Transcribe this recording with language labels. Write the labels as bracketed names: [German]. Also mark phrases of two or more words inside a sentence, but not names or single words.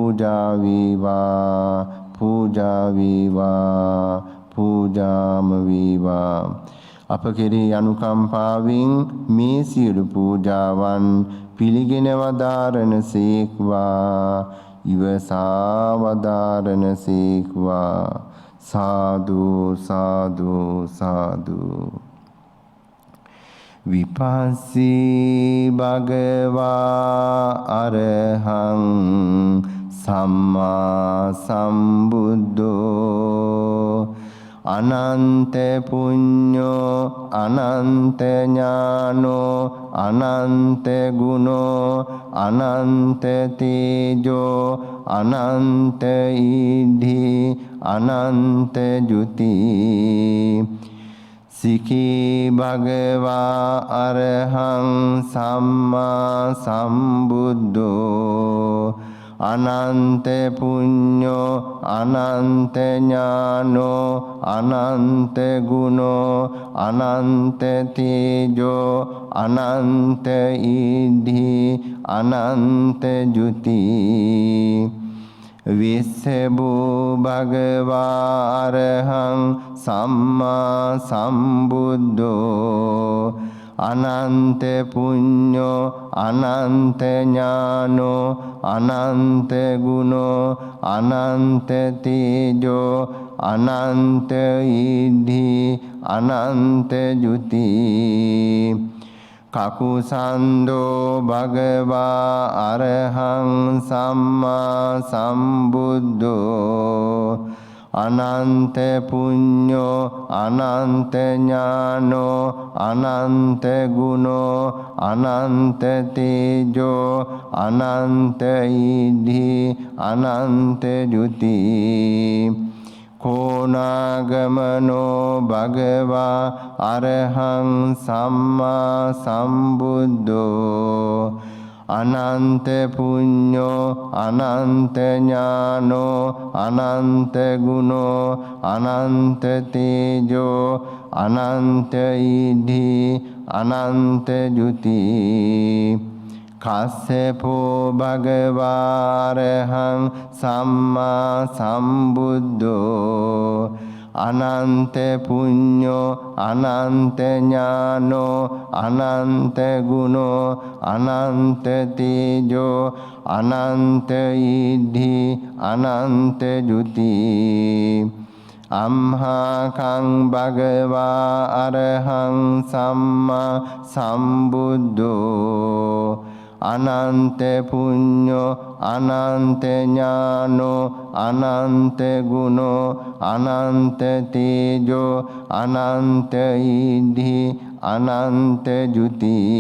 [Sinhala] පූජා වේවා පූජා වේවා පූජාම වේවා. අප කෙරෙහි අනුකම්පාවෙන් මේ සියලු පූජාවන් පිළිගෙන වදාරන සේක්වා. ඉවසා වදාරන සේක්වා. සාදු සාදු සාදු. [Pali] විපස්සී භගවා අරහං සම්මා සම්බුද්ධෝ අනන්ත පුඤ්ඤෝ අනන්ත ඥානෝ අනන්ත ගුණෝ අනන්ත තේජෝ අනන්ත ඉද්ධි අනන්ත ජුති. සිකී භගවා අරහං සම්මා සම්බුද්ධෝ අනන්ත පුඤ්ඤෝ අනන්ත ඥානෝ අනන්ත ගුණෝ අනන්ත තේජෝ අනන්ත ඉද්ධි අනන්ත ජුති. විස්සබෝ භගවා අරහං සම්මා සම්බුද්ධෝ අනන්ත පුඤ්ඤෝ අනන්ත ඥානෝ අනන්ත ගුණෝ අනන්ත තේජෝ අනන්ත ඉද්ධි අනන්ත ජුති. කකුසන්தோ භගවා අරහං සම්මා සම්බුද්ධෝ අනන්ත පුඤ්ඤෝ අනන්ත ඥානෝ අනන්ත ගුණෝ අනන්ත තේජෝ අනන්ත ඉද්ධි අනන්ත ජුති. කෝනාගමනෝ භගවා අරහං සම්මා සම්බුද්ධෝ අනන්ත පුඤ්ඤෝ අනන්ත ඥානෝ අනන්ත ගුණෝ අනන්ත තේජෝ අනන්ත ඉද්ධි අනන්ත ජුති. කස්සපෝ භගවා අරහං සම්මා සම්බුද්ධෝ අනන්ත පුඤ්ඤෝ අනන්ත ඥානෝ අනන්ත ගුණෝ අනන්ත තේජෝ අනන්ත ඉද්ධි අනන්ත ජුති. අම්හාකං භගවා අරහං සම්මා සම්බුද්ධෝ අනන්ත පුඤ්ඤෝ අනන්ත ඥානෝ අනන්ත ගුණෝ අනන්ත තේජෝ අනන්ත ඉද්ධි අනන්ත ජුති.